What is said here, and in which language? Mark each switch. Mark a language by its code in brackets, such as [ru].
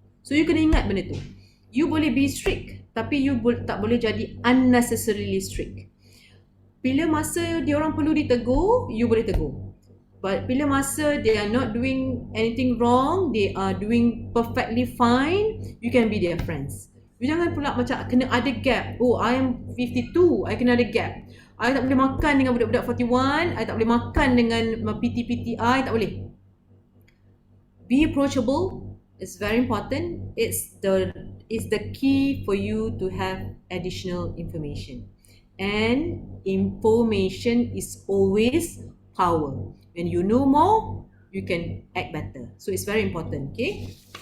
[ms] So you kena ingat benda tu. You boleh be strict, tapi you tak boleh jadi unnecessarily strict. Bila masa dia orang perlu ditegur, you boleh tegur. [en] But [ms] bila masa [en] they are not doing anything wrong, they are doing perfectly fine, you can be their friends. [ms] You jangan pula macam kena ada gap. [en] Oh, I am 52, [ms] I kena ada gap. I tak boleh makan dengan budak-budak 41, I tak boleh makan dengan PT-PTI, tak boleh. [en] Be approachable is very important. It's the key for you to have additional information. And information is always power. When you know more, you can act better. So it's very important, okay?